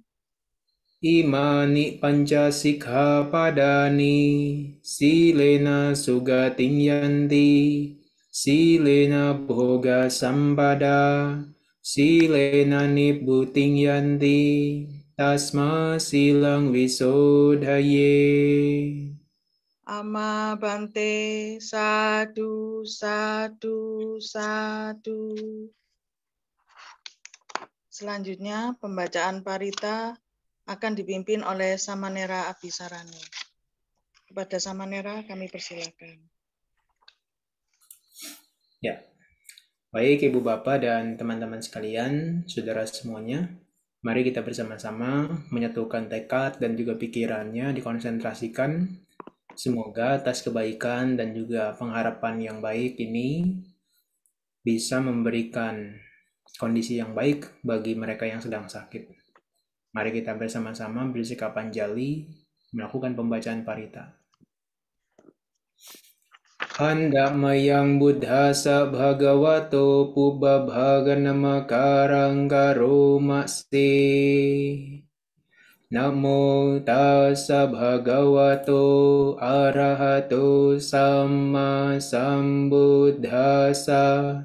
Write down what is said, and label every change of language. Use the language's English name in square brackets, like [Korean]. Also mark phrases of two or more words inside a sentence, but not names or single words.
[Pali] Imani panca sikkhapadani silena sugating yanti silena bhoga sampada silena nibbuting yanti tasma silang visodhaye. Ama Bante, sadu, sadu, sadu. [Indonesian] Selanjutnya, pembacaan parita akan dipimpin oleh Samanera Abhisarane. Kepada Samanera, kami persilakan. Ya, baik Ibu Bapak dan teman-teman sekalian, saudara semuanya, mari kita bersama-sama menyatukan tekad dan juga pikirannya dikonsentrasikan. Semoga atas kebaikan dan juga pengharapan yang baik ini bisa memberikan kondisi yang baik bagi mereka yang sedang sakit. Mari kita bersama-sama bersikap anjali melakukan pembacaan parita. [Pali] Handamayang buddhasa bhagavato pubbabhaganamakarang karomase. Namo tassa bhagavato arahato samma sambuddhassa.